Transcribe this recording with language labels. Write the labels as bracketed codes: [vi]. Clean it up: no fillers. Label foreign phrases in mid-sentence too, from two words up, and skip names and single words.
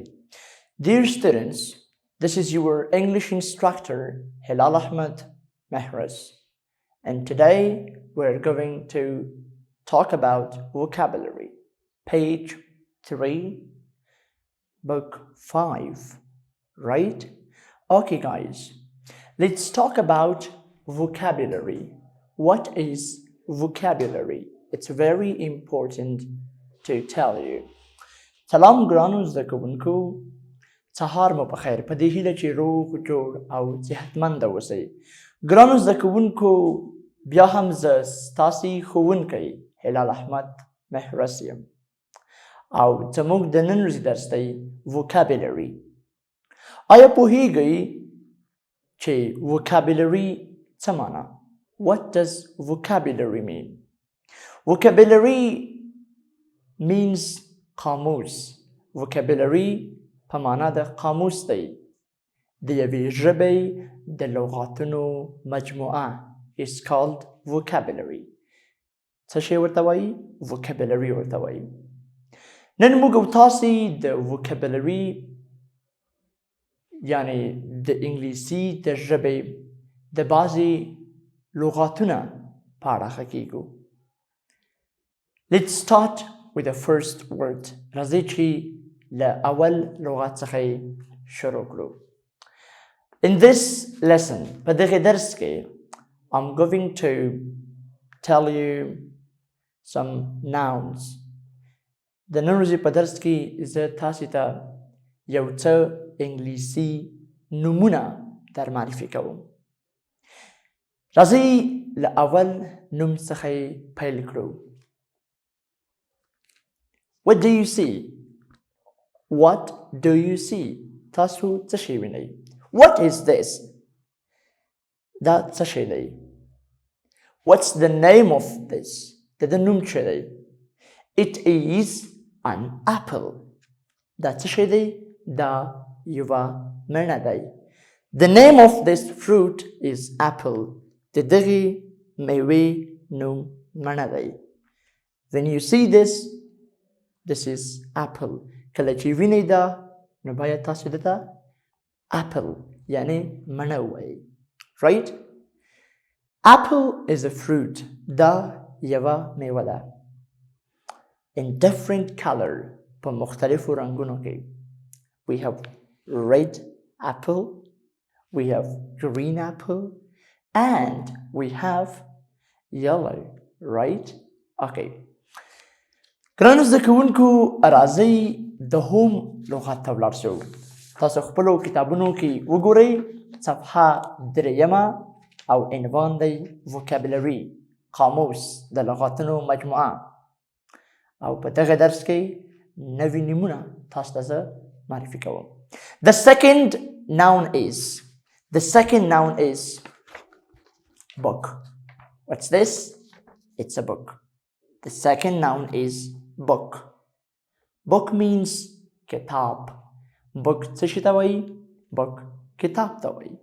[en] Dear students, this is your English instructor, Hilal Ahmed Mehras, and today we're going to talk about vocabulary, page 3, book 5, right? Okay, guys, let's talk about vocabulary. What is vocabulary? It's very important to tell you. [ps] سلام ګرانو زده کوونکو، سهار مو په خیر. په دې هیله چې روغ جوړ او صحتمند اوسئ. ګرانو زده کوونکو، بیا هم زه ستاسې ښوونکی هلال احمد مهرس یم او زموږ د نن ورځې درس دی vocabulary. آیا پوهیږئ چې vocabulary څه معنا؟ [en] What does vocabulary mean? Vocabulary means قاموس. [ps] Vocabulary په معنا د قاموس دی. د یوې ژبې د لغاتونو مجموعه [en] is called vocabulary. [ps] څه شی ورته وایي؟ vocabulary ورته وایي. نن موږ او تاسې د vocabulary یعنی د انګلیسي د ژبې د بعضې لغاتونه په اړه ښه کیږو. [en] Let's start with the first word. [ps] راځئ چې له اول لغات څخه شروع کړو. [en] In this lesson, [ps] په دغه درس کې [en] I'm going to tell you some nouns. [ps] د نن ورځې په درس کې زه تاسې ته یو څه انګلیسي نومونه در معرفي کوم. راځئ له اول نوم څخه پیل کړو. [en] What do you see? What do you see? [ps] تاسو څه شی وینئ؟ [en] What is this? [ps] دا څه شی دی؟ [en] What's the name of this? [ps] د ده نوم څه دی؟ [en] It is an apple. [ps] دا څه شی دی؟ دا یوه مڼه دی. [en] The name of this fruit is apple. [ps] د دغې میوې نوم مڼه دی. [en] When you see this, this is apple. [ps] کله چې وینئ دا نو باید تاسو دته apple یعنی مڼه ووایئ. [en] Right? Apple is a fruit. [ps] دا یوه میوه ده. [en] In different color [ps] په مختلفو رنګونو کې. [en] We have red apple, we have green apple, and we have yellow, right? Okay. [ps] ګرانو زده کوونکو، راځئ د هوم لغات ته ولاړ شو. تاسو خپلو کتابونو کې وګورئ صفحه 3 او عنوان دی vocabulary، قاموس د لغاتونو مجموعه. او په دغه درس کې نوي نومونه تاسو ته زه معرفي کوم. [en] The second noun is book. What's this? It's a book. The second noun is book. Book means kitab. [ps] Book څه شي ته وایي؟ Book کتاب ته وایي.